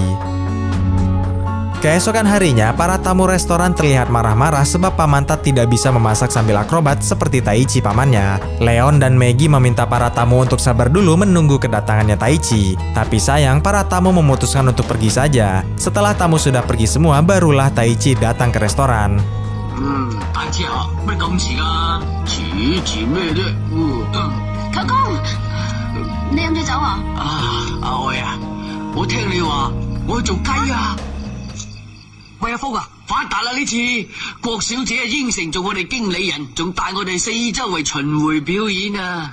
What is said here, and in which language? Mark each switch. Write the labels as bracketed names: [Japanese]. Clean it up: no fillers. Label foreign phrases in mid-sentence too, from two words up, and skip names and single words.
[Indonesian] Keesokan harinya, para tamu restoran terlihat marah-marah sebab Pak Mantat tidak bisa memasak sambil akrobat seperti Taichi pamannya. Leon dan Maggie meminta para tamu untuk sabar dulu menunggu kedatangannya Taichi. Tapi sayang, para tamu memutuskan untuk pergi saja. Setelah tamu sudah pergi semua, barulah Taichi datang ke restoran. [Cantonese] 大姐啊，咩咁遲啊？遲咩啫？舅公，你飲咗酒啊？阿愛啊，我聽你話，我去做雞啊！喂，阿福啊，發達啦呢次，郭小姐應承做我哋經理人，仲帶我哋四周圍巡迴表演啊！